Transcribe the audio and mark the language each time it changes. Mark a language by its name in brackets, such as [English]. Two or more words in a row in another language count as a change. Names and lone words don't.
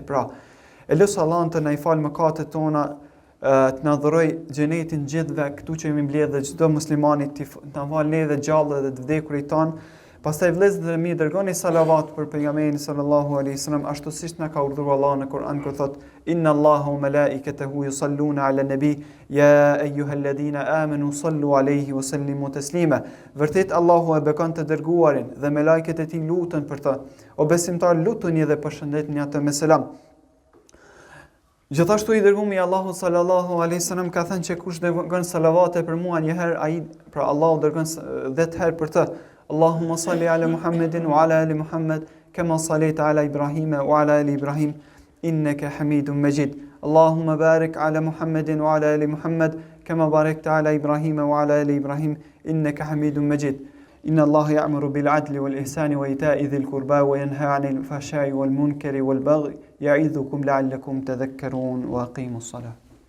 [Albanian] Pra, e lutë Allahun të na i falë mëkatet tona, të na dhuroj xhenetin gjithëve këtu që jemi mbledhur, çdo muslimani të na falë ne dhe gjallë dhe të vdekurit ton. Pastaj vëllezër e mi, dërgoni salavat për pejgamberin [Arabic] صلى الله عليه وسلم, [Albanian] ashtu siç na ka urdhëruar Allahu në Kur'an kur thot: [Arabic] إن الله وملائكته يصلون على النبي يا أيها الذين آمنوا صلوا عليه وسلموا تسليما. [Albanian] Vërtet Allahu e bekon të dërguarin dhe me lajket e tij lutën për të. O besimtar, lutuni dhe përshëndetni atë me selam. Gjithashtu i dërguari Allahu [Arabic] صلى الله عليه وسلم [Albanian] ka thënë që kush dërgon salavate për mua një herë, ai pra Allahu dërgon 10 herë për të. [Arabic] اللهم صل على محمد وعلى آل محمد كما صليت على إبراهيم وعلى آل إبراهيم إنك حميد مجيد. اللهم بارك على محمد وعلى آل محمد كما باركت على إبراهيم وعلى آل إبراهيم إنك حميد مجيد. إن الله يأمر بالعدل والإحسان وإيتاء ذي القربى وينهى عن الفحشاء والمنكر والبغي يعظكم لعلكم تذكرون وأقيموا الصلاة.